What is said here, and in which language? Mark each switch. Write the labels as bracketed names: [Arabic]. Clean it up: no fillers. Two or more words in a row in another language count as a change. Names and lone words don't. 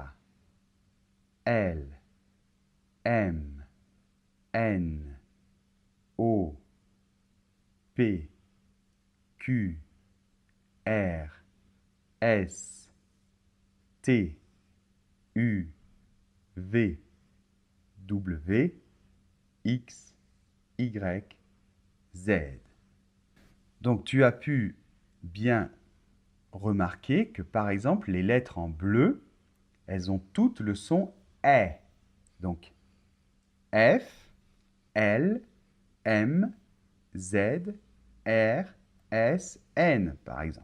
[French] L, M, N, O, P, Q, R, S, T, U, V, W, X, Y, Z. Donc tu as pu bien remarquer que par exemple les lettres en bleu, elles ont toutes le son E. Donc F, L, M, Z, R, S, N par exemple.